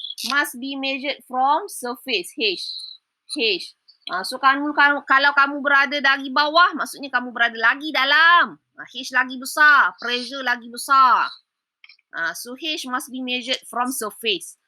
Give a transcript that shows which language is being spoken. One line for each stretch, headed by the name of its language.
English: Must be measured from surface. H.
Malay: So kalau kamu berada dari bawah, maksudnya kamu berada lagi dalam. H lagi besar, pressure lagi besar.
English: So H must be measured from surface.